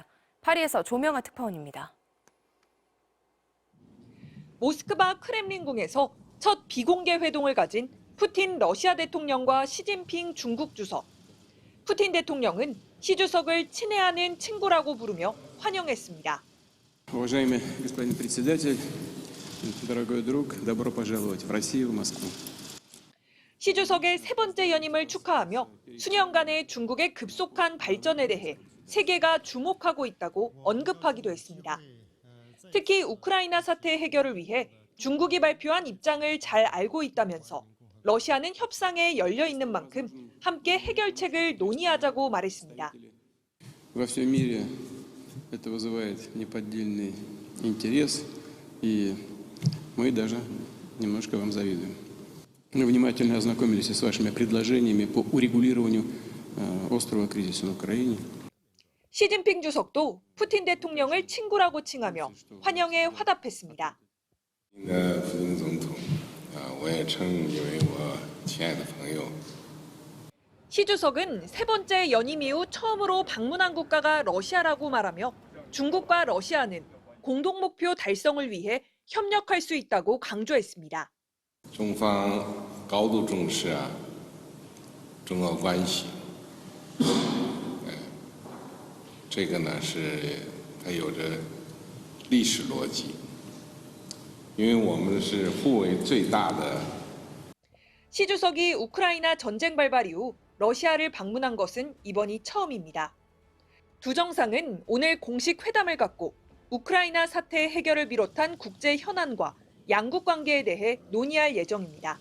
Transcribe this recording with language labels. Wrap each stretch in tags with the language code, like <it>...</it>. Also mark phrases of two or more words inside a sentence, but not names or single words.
<ko>파리에서 조명아 특파원입니다. 모스크바 크렘린궁에서 첫 비공개 회동을 가진 푸틴 러시아 대통령과 시진핑 중국 주석. 푸틴 대통령은 시 주석을 친애하는 친구라고 부르며 환영했습니다.</ko> <ru>Уважаемый господин председатель, дорогой друг, добро пожаловать в Россию, в Москву.</ru> <ko>시 주석의 세 번째 연임을 축하하며 수년간의 중국의 급속한 발전에 대해 세계가 주목하고 있다고 언급하기도 했습니다. 특히 우크라이나 사태 해결을 위해 중국이 발표한 입장을 잘 알고 있다면서 러시아는 협상에 열려 있는 만큼 함께 해결책을 논의하자고 말했습니다.</ko> <ru>Во всем мире это вызывает неподдельный интерес, и мы даже немножко вам завидуем. Мы внимательно ознакомились с вашими предложениями по урегулированию острого кризиса на Украине.</ru> <ko>시진핑 주석도 푸틴 대통령을 친구라고 칭하며 환영에 화답했습니다.</ko> <zh>普京总统，我也称你为我亲爱的朋友。</zh> <ko>시 주석은 세 번째 연임 이후 처음으로 방문한 국가가 러시아라고 말하며 중국과 러시아는 공동 목표 달성을 위해 협력할 수 있다고 강조했습니다.</ko> <zh>中方高度重视中俄关系，这个呢是它有着历史逻辑，因为我们是互为最大的。</zh> <ko>시 주석이 우크라이나 전쟁 발발 이후 러시아를 방문한 것은 이번이 처음입니다. 두 정상은 오늘 공식 회담을 갖고 우크라이나 사태 해결을 비롯한 국제 현안과 양국 관계에 대해 논의할 예정입니다.</ko>